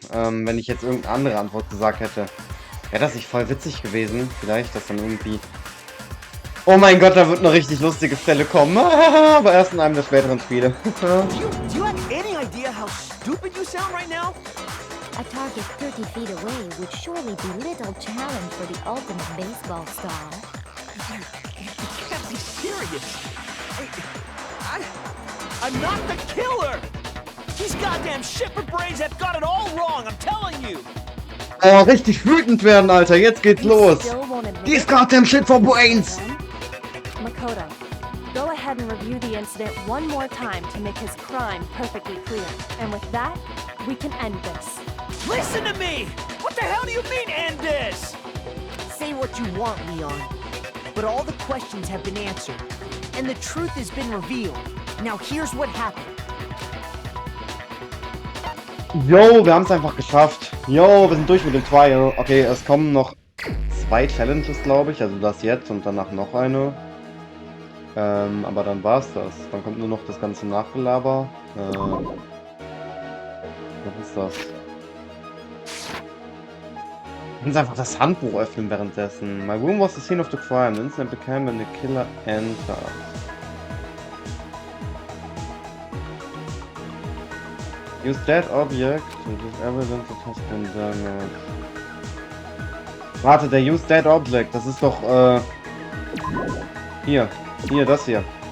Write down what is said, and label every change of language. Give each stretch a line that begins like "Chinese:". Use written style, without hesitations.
German: Wenn ich jetzt irgendeine andere Antwort gesagt hätte, wäre das nicht voll witzig gewesen. Vielleicht, dass dann irgendwie... Oh mein Gott, da wird eine richtig lustige Stelle kommen. Aber erst in einem der späteren Spiele.
English: Do you have any idea how stupid you sound right now? A target 30 feet away would surely be little challenge for the ultimate baseball star. You can't be serious. I'm not the killer. These goddamn shipper brains have got it all wrong, I'm telling you.
German: Oh, richtig wütend werden, Alter. Jetzt geht's los.
English: These goddamn shit for brains. Makoto, go ahead and review the incident one more time to make his crime perfectly clear. And with that, we can end this. Listen to me! What the hell do you mean, end this? Say what you want, Leon. But all the questions have been answered. And the truth has been revealed. Now here's what happened.
German: Yo, wir haben es einfach geschafft. Yo, wir sind durch mit dem Trial. Okay, es kommen noch 2 Challenges, glaube ich. Also das jetzt und danach noch eine. Aber dann war's das. Dann kommt nur noch das ganze Nachgelaber. Was ist das? Ich muss einfach das Handbuch öffnen währenddessen.
English: My room was the scene of the crime. The incident became when the killer entered. Use that object to give evidence that has been damaged.
German: Warte, der
English: Use that object.
German: Das ist doch, Hier, das hier.